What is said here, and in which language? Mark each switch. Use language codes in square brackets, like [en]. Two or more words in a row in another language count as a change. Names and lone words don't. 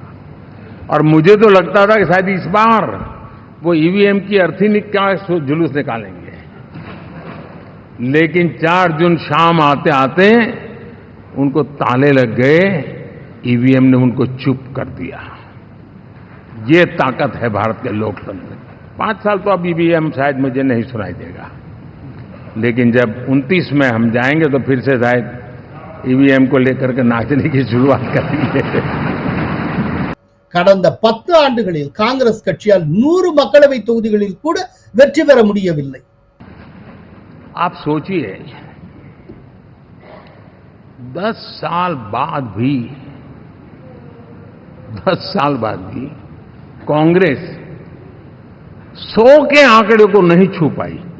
[hi] और मुझे तो लगता था कि शायद इस बार वो ईवीएम की अर्थी का जुलूस निकालेंगे, लेकिन 4 जून शाम आते आते उनको ताले लग गए, ईवीएम ने उनको चुप कर दिया। ये ताकत है भारत के लोकतंत्र। 5 साल तो अब ईवीएम शायद मुझे नहीं सुनाई देगा, लेकिन जब 29 में हम जाएंगे तो फिर से शायद ईवीएम को लेकर के नाचने की शुरुआत करेंगे। [ta] கடந்த 10 ஆண்டுகளில் காங்கிரஸ் கட்சியால் 100 மக்களவை தொகுதிகளில் கூட வெற்றி பெற முடியவில்லை. [hi] आप सोचिए 10 साल बाद भी कांग्रेस 100 के आंकड़े को नहीं छू पाई।